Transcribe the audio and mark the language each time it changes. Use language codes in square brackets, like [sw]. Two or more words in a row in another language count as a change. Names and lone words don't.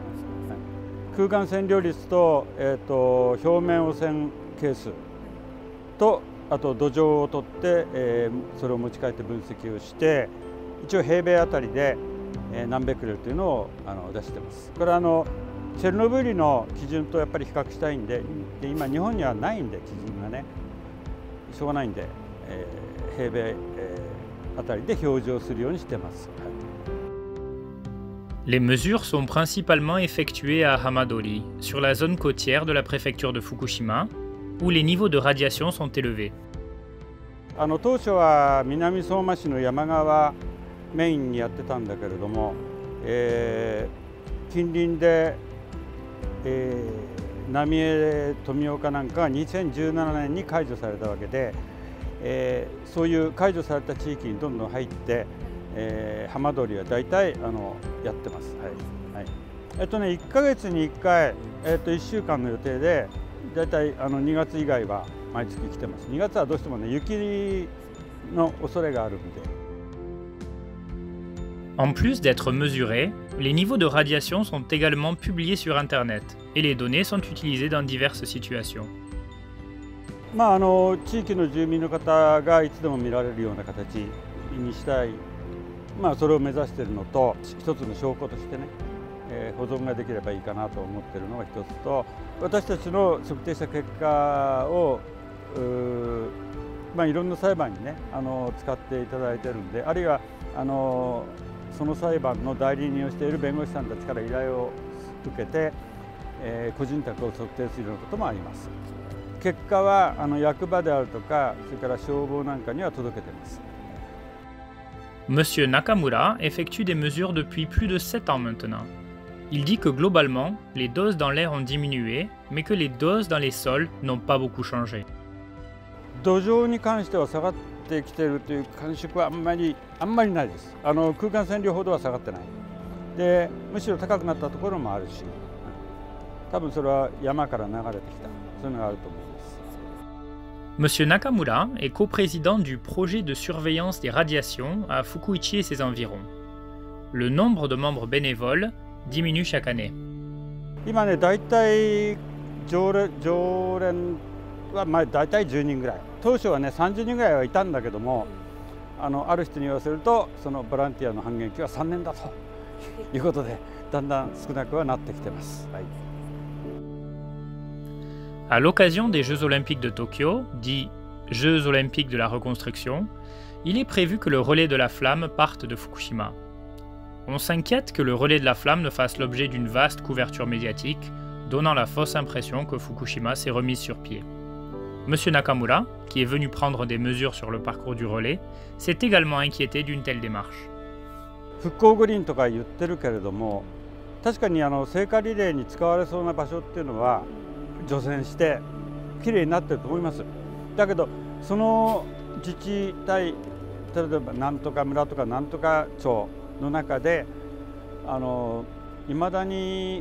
[ja] はい、空間線量率と、表面汚染係数とあと土壌を取って、それを持ち帰って分析をして、一応平米あたりで、何ベクレルというのを出してます。これはチェルノブイリの基準とやっぱり比較したいんで、今日本にはないんで基準がね、しょうがないんで、平米、あたりで表示をするようにしてます。 [fr] Les mesures sont principalement effectuées à Hamadori, sur la zone côtière de la préfecture de Fukushima, où les niveaux de radiation sont élevés. [ja] 当初は南相馬市の山側メインにやってたんだけれども、近隣で、浪江富岡なんかが2017年に解除されたわけで、そういう解除された地域にどんどん入って、浜通りは大体やってます。はいはい、1ヶ月に1回、1週間の予定で大体2月以外は毎月来てます。2月はどうしてもね雪の恐れがあるんで。 [fr] En plus d'être mesurés, les niveaux de radiation sont également publiés sur Internet et les données sont utilisées dans diverses situations. [ja] 地域の住民の方がいつでも見られるような形にしたい、それを目指しているのと、一つの証拠としてね、保存ができればいいかなと思っているのが一つと、私たちの測定した結果をいろんな裁判にね使っていただいているんで、あるいはその裁判の代理人をしている弁護士さんたちから依頼を受けて、個人宅を測定するようなこともあります。結果は役場であるとか、それから消防なんかには届けています。 [fr] Monsieur Nakamura effectue des mesures depuis plus de 7 ans maintenant. Il dit que globalement, les doses dans l'air ont diminué, mais que les doses dans les sols n'ont pas beaucoup changé. [ja] 土壌に関しては下がってきているという感触はあんまりないです。空間線量ほどは下がってない。で、むしろ高くなったところもあるし、多分それは山から流れてきた、そういうのがあると思います。 [fr] Monsieur Nakamura est coprésident du projet de surveillance des radiations à Fukuichi et ses environs. Le nombre de membres bénévoles diminue chaque année. [ja] 今ね、だいたい常連はだいたい10人ぐらい。当初はね30人ぐらいはいたんだけども、ある人に言わせると、そのボランティアの半減期は3年だということで、だんだん少なくはなってきてます。はい。 [fr] À l'occasion des Jeux olympiques de Tokyo, dits Jeux olympiques de la reconstruction, il est prévu que le relais de la flamme parte de Fukushima. On s'inquiète que le relais de la flamme ne fasse l'objet d'une vaste couverture médiatique, donnant la fausse impression que Fukushima s'est remise sur pied. Monsieur Nakamura, qui est venu prendre des mesures sur le parcours du relais, s'est également inquiété d'une telle démarche. [ja] 復興五輪とか言ってるけれども、確かに聖火リレーに使われそうな場所っていうのは除染してきれいになってると思います。だけどその自治体、例えばなんとか村とかなんとか町の中でいまだに